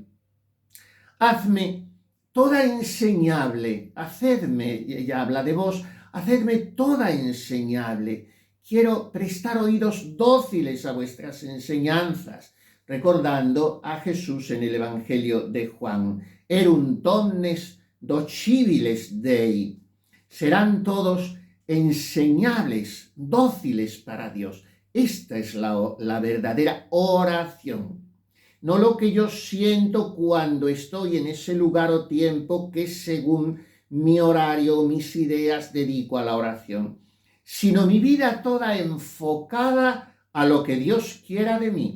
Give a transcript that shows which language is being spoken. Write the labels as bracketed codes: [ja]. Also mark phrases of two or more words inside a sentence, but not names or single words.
[es] Hazme toda enseñable, hacedme, ella habla de vos, hacedme toda enseñable. Quiero prestar oídos dóciles a vuestras enseñanzas, recordando a Jesús en el Evangelio de Juan, [la] erunt omnes dociviles Dei. [es] Serán todos enseñables, dóciles para Dios. Esta es la verdadera oración. No lo que yo siento cuando estoy en ese lugar o tiempo que según mi horario o mis ideas dedico a la oración, sino mi vida toda enfocada a lo que Dios quiera de mí.